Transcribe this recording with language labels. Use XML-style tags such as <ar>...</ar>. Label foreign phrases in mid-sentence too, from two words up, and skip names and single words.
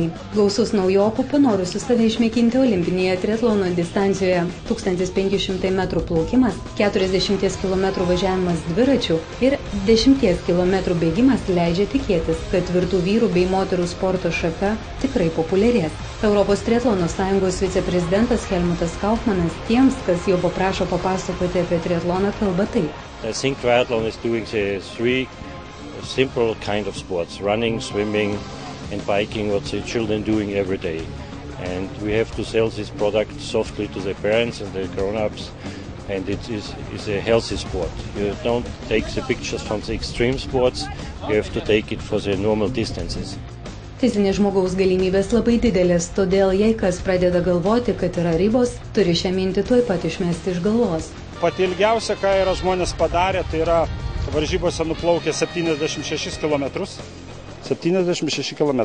<lt>Gausus naujokų, panorusių save išmėginti olimpinėje triatlono distancijoje 1500 metrų plaukimas, 40 km važiavimas dviračių ir 10 km bėgimas leidžia tikėtis, kad tvirtų vyrų bei moterų sporto šaka tikrai populiarės. Europos triatlono sąjungos viceprezidentas Helmutas Kaufmanas tiems, kas jo paprašo papasakoti apie triatloną, kalba taip.</lt> <en>I think triathlon is doing the 3 simple kind of sports, running, swimming and biking, what the children doing every day. And we have to sell this product softly to the parents and the grown-ups, and it is a healthy sport. You don't take the pictures from the extreme sports, you have to take it for the normal distances.</en> <lt>Fizinės žmogaus galimybės labai didelės, todėl jei kas pradeda galvoti, kad yra ribos, turi šią mintį tuoj pat išmesti iš galvos. Pati ilgiausia, ką yra žmonės padarę, tai yra varžybose nuplaukė 76 km. 76 km.</lt>